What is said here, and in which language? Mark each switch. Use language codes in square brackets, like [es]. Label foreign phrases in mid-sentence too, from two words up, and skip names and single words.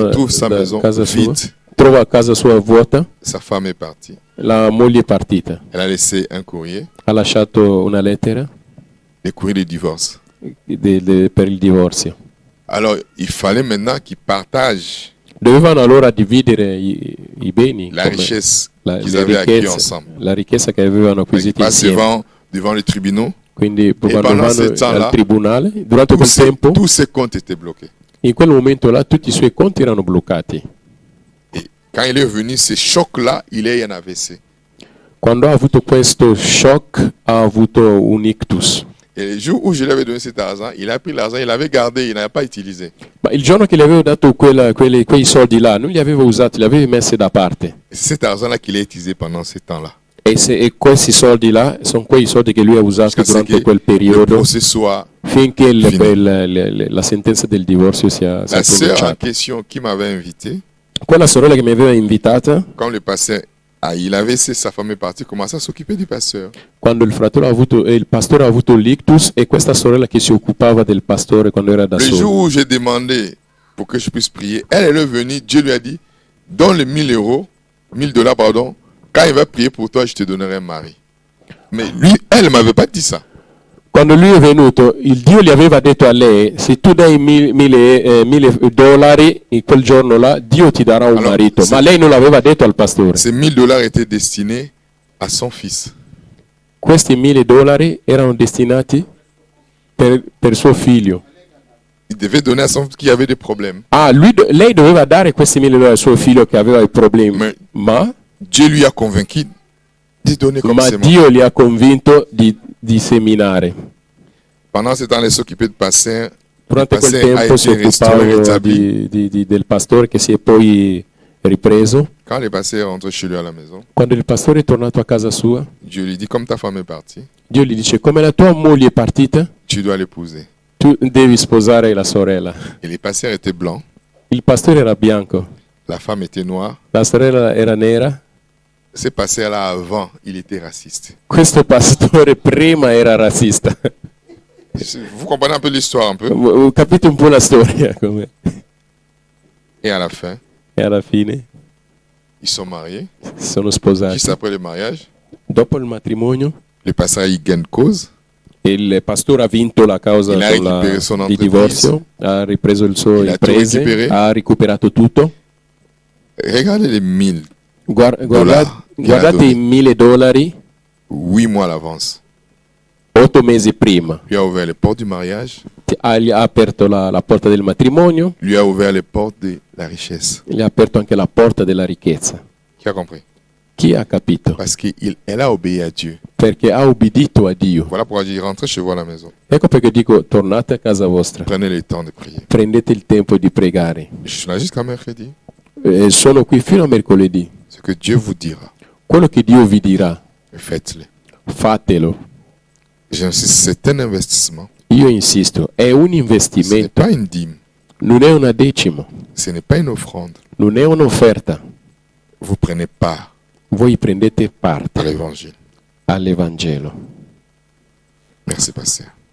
[fr] Il trouve sa [it] da [fr] maison [it] casa sua, [fr] vide. [it] trova casa sua vuota, [fr] Sa femme est partie. [it] la moglie è partita. [fr] Elle a laissé un courrier, [it] Ha lasciato una lettera [fr] le courrier de divorce. [it] per il divorzio. [fr] Alors, il fallait maintenant qu'il partage [it] Dovevano allora dividere i beni, [fr] la [it] come [fr] richesse [it] la, [fr] qu'ils [it] le [fr] avaient acquis [it] ricchezze, [fr] ensemble. [it] la ricchezza che avevano [fr] Il [it] acquisito [fr] passe [it] insieme. [fr] devant les tribunaux. [it] Quindi quando [fr] pendant [it] vanno [fr] ce temps-là, [it] al tribunale, durante quel tempo, [fr] Tous ses comptes étaient bloqués. [it] in quel momento là tutti i suoi conti erano bloccati. [fr] Et quand il est revenu, ce choc-là, il a eu un AVC. [it] Quando ha avuto questo shock ha avuto un ictus. [fr] Et le jour où je lui avais donné cet argent, il a pris l'argent, il l'avait gardé, il n'avait pas utilisé. [it] Ma il giorno che gli avevo dato quei soldi là, non li avevo usati, li avevo messi da parte. [fr] Et c'est cet argent-là qu'il a utilisé pendant ce temps-là. [it] E questi soldi là sono quei soldi che lui ha usato [fr] Jusqu'à ce [it] durante [fr] que [it] quel [fr] le [it] periodo [fr] procès soit... [it] finché [fr] fini. [it] la sentenza del divorzio sia [fr] La sœur en [it] pronunciata. [fr] question qui m'avait invité, [it] Quella sorella che mi aveva invitata, [fr] quand le pasteur, il avait laissé sa femme est partie, commençait à s'occuper du pasteur. [it] quando il pastore ha avuto l'ictus, e questa sorella che si occupava del pastore quando era da [fr] Le [it] solo. [fr] jour où j'ai demandé pour que je puisse prier, elle est venue, Dieu lui a dit, donne les $1000, pardon, quand il va prier pour toi, je te donnerai un mari. Mais lui, elle ne m'avait pas dit ça. [it] Quando lui è venuto, il Dio gli aveva detto a lei, se tu dai $1000 in quel giorno là, Dio ti darà un Allora, marito. se- Ma lei non l'aveva detto al pastore. [fr] Ces $1000 étaient destinés à son fils. [it] questi $1.000 erano destinati per suo figlio. [fr] Il devait donner à son fils qui avait des problèmes. [it] Ah, lei doveva dare questi $1.000 a suo figlio che aveva i problemi, ma [fr] Dieu lui a convaincu de donner comme sémence. [it] Dio li ha convinto di seminare. [fr] Pendant ce temps, il s'occupait de passer. [it] Durante quel tempo si occupava del pastore che si è poi ripreso. [fr] Quand le pasteur est rentré chez lui à la maison, [it] Quando il pastore è tornato a casa sua, [fr] Dieu lui dit, comme ta femme est partie, [it] Dio gli dice: come la tua moglie è partita, [fr] tu dois l'épouser. [it] tu devi sposare la sorella. [fr] Et le pasteur était blanc, [it] Il pastore era bianco, [fr] la femme était noire. [it] la sorella era nera. [fr] Ce pasteur-là, avant, il était raciste. [it] Questo pastore prima era razzista. [fr] Vous comprenez un peu l'histoire, un peu? [it] Capite un po' la storia come. [fr] Et à la fin, [it] E alla fine [fr] ils sont mariés. [it] si sono sposati. [fr] Juste après le mariage, [it] Dopo il matrimonio, [fr] le pasteur, il gagne cause. [it] il pastore ha vinto la causa [fr] Il ha récupéré son [it] di divorzio, ha ripreso il suo [fr] Il a tout [it] imprese, [fr] récupéré. [it] ha recuperato tutto. [fr] Regardez les 1000, [it] Guardate i $1.000 [fr] 8 mois à l'avance. [it] 8 mesi prima. [fr] Lui a ouvert les portes du mariage, [it] Gli ha aperto la porta del matrimonio, [fr] lui a ouvert les portes de la richesse. [it] gli ha aperto anche la porta della ricchezza. [fr] Qui a compris? [it] Chi ha capito? [fr] Parce qu'elle a obéi à Dieu. [it] Perché ha ubbidito a Dio. [fr] Voilà pourquoi je dis rentrez chez vous à la maison. [it] Ecco perché dico: tornate a casa vostra, [fr] Prenez le temps de prier. [it] prendete il tempo di pregare. [fr] Je suis là jusqu'à mercredi. [it] Sono qui fino a mercoledì. [fr] Ce que Dieu vous dira, [it] Quello che Dio vi dirà, [fr] faites-le. [it] fatelo. [fr] J'insiste, c'est un investissement. [it] Io insisto, è un [fr] Ce n'est [it] investimento, [fr] pas une dîme. [it] non è una decima, [fr] Ce n'est pas une offrande. [it] non è un'offerta. [fr] Vous prenez part [it] Voi prendete [fr] à [it] parte [fr] l'évangile. [it] all'Evangelo. [fr] Merci, pasteur.